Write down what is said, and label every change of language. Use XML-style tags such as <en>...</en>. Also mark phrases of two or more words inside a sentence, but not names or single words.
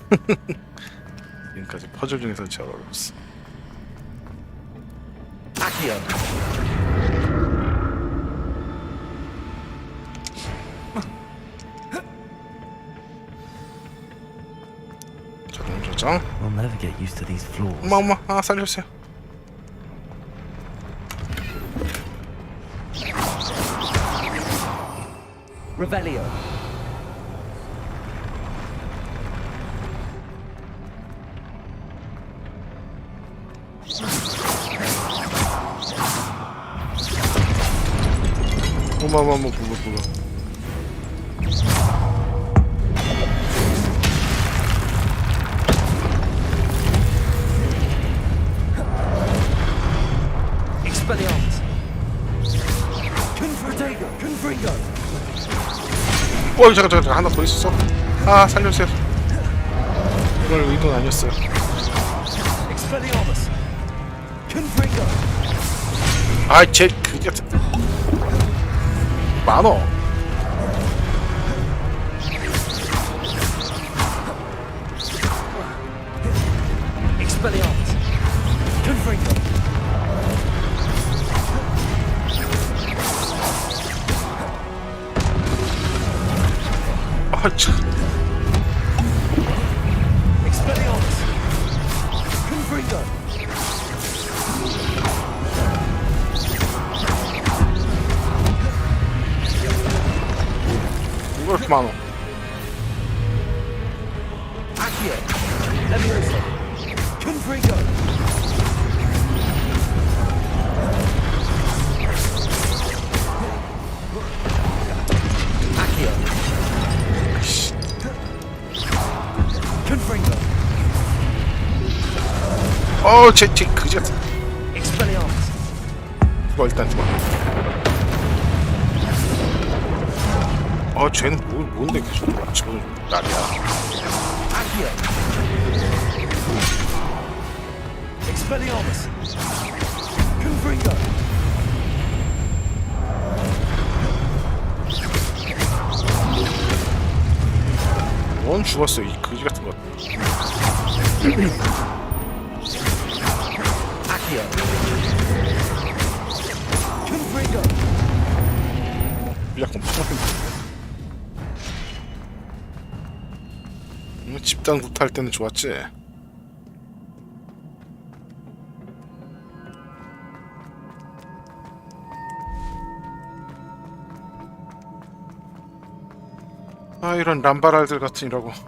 <ko>지금까지 퍼즐 중에선 제일 어려웠어. 자동 조정.</ko> <en>I'll never get used to these floors.</en> <ko>엄마, 살려주세요.</ko> <la>Revelio.</la> <ko>어머.</ko> <la>Expelliarmus. Confringo.</la> <ko>잠깐 하나 더 있었어. 살려주세요. 이걸 의도는 아니었어요.</ko> <la>Expelliarmus. Confringo.</la> <ko>쟤 그게 많어.</ko> <la>Expelliarmus. Confringo.</la> <ko>참.</ko> <la>Expelliarmus. Confringo.</la> <ko>이거 이렇게 많어.</ko> <la>Accio. Leviosa. Confringo. Accio. Confringo.</la> <ko>쟤 그지 같은.</ko> <la>Expelliarmus.</la> <ko>일단 죽어. 쟤는 뭔데 계속 집어넣는 날이야.</ko> <la>Accio. Expelliarmus. Confringo.</la> <ko>원 죽었어, 이 그지 같은 것.</ko> <la>Accio. Confringo.</la> <ko>약간 집단 구타할 때는 좋았지. 이런 람바랄들 같으니라고.</ko>